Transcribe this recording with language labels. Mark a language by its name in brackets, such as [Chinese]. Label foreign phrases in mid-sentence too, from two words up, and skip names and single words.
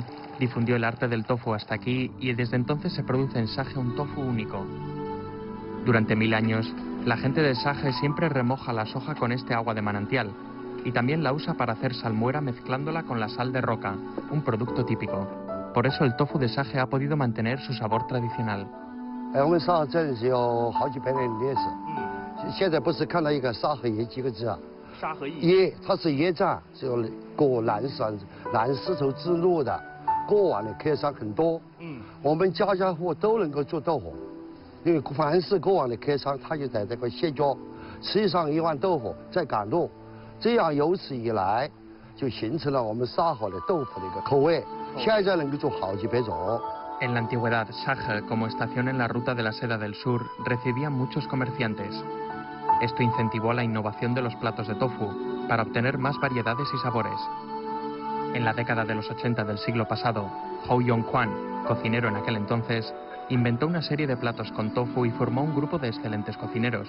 [Spanish] Difundió el arte del tofu hasta aquí y desde entonces se produce en Shahe un tofu único. Durante 1000 años, la gente de Shahe siempre remoja la soja con este agua de manantial y también la usa para hacer salmuera mezclándola con la sal de roca, un producto típico. Por eso el tofu de Shahe ha podido mantener su sabor tradicional. [Chinese] 我们沙河镇是有好几百年的历史。现在不是看到一个沙河驿几个字啊？沙河驿。驿，它是驿站，是有过南丝绸之路的，过往的客商很多。我们家家户户都能够做豆腐，因为凡是过往的客商，他就在这个歇脚，吃上一碗豆腐再赶路，这样由此以来就形成了我们沙河的豆腐的一个口味。现在能够做好几百种。 [Spanish] En la antigüedad, Shahe, como estación en la ruta de la seda del sur, recibía muchos comerciantes. Esto incentivó la innovación de los platos de tofu, para obtener más variedades y sabores. En la década de los 80 del siglo pasado, Hou Yongquan, cocinero en aquel entonces, inventó una serie de platos con tofu y formó un grupo de excelentes cocineros.